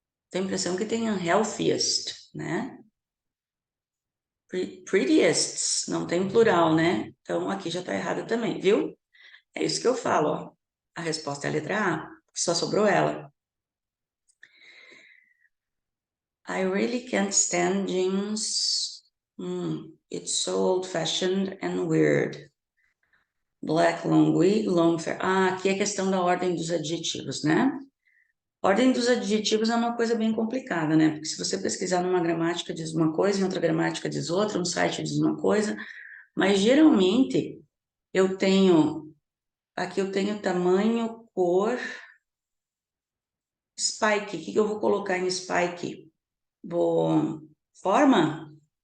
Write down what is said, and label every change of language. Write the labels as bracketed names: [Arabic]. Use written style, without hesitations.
[Portuguese] Tenho a impressão que tem unhealthiest, né? Prettiest, não tem plural, né? Então, aqui já tá errada também, viu? É isso que eu falo, ó. A resposta é a letra A, só sobrou ela. [English] I really can't stand jeans. It's so old-fashioned and weird. Black, long wig, long fair. [Portuguese] Ah, aqui é questão da ordem dos adjetivos, né? Ordem dos adjetivos é uma coisa bem complicada, né? Porque se você pesquisar numa gramática diz uma coisa, em outra gramática diz outra, um site diz uma coisa, mas geralmente eu tenho, aqui eu tenho tamanho, cor, spike. O que eu vou colocar em spike? Forma?